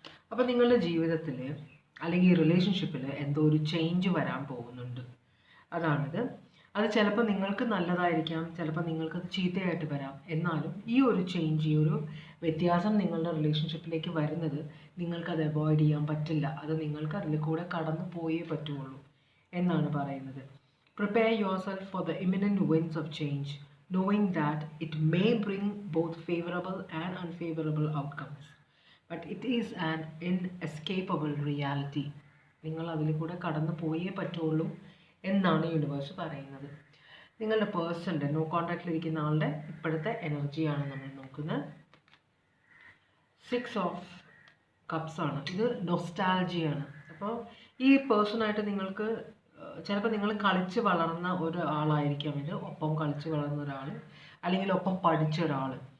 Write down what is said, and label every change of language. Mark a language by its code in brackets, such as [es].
[ml] അപ്പോൾ നിങ്ങളുടെ ജീവിതത്തിൽ അല്ലെങ്കിൽ ഈ റിലേഷൻഷിപ്പിൽ എന്തോ ഒരു ചേഞ്ച് വരാൻ പോകുന്നുണ്ട്, അതാണിത്. അത് ചിലപ്പോൾ നിങ്ങൾക്ക് നല്ലതായിരിക്കാം, ചിലപ്പോൾ നിങ്ങൾക്കത് ചീത്തയായിട്ട് വരാം. എന്നാലും ഈ ഒരു ചേഞ്ച്, ഈ ഒരു വ്യത്യാസം നിങ്ങളുടെ റിലേഷൻഷിപ്പിലേക്ക് വരുന്നത് നിങ്ങൾക്കത് അവോയ്ഡ് ചെയ്യാൻ പറ്റില്ല. അത് നിങ്ങൾക്ക് അതിൽ കൂടെ കടന്നു പോയേ പറ്റുള്ളൂ എന്നാണ് പറയുന്നത്. [en] Prepare your self for the imminent winds of change, knowing that it may bring both favorable and unfavorable outcomes, but it is an inescapable reality. [ml] നിങ്ങൾ അതിൽ കൂടെ കടന്നു പോയേ പറ്റുള്ളൂ എന്നാണ് യൂണിവേഴ്സ് പറയുന്നത്. നിങ്ങളുടെ പേഴ്സൻ്റെ നോ കോൺടാക്റ്റിലിരിക്കുന്ന ആളുടെ ഇപ്പോഴത്തെ എനർജിയാണ് നമ്മൾ നോക്കുന്നത്. 6 ഓഫ് കപ്സ് ആണ്. ഇത് നൊസ്റ്റാൾജിയാണ്. അപ്പോൾ ഈ പേഴ്സണായിട്ട് നിങ്ങൾക്ക് ചിലപ്പോൾ നിങ്ങൾ കളിച്ച് വളർന്ന ഒരാളായിരിക്കാം ഇത്, ഒപ്പം കളിച്ച് വളർന്ന ഒരാൾ, അല്ലെങ്കിൽ ഒപ്പം പഠിച്ച ഒരാൾ.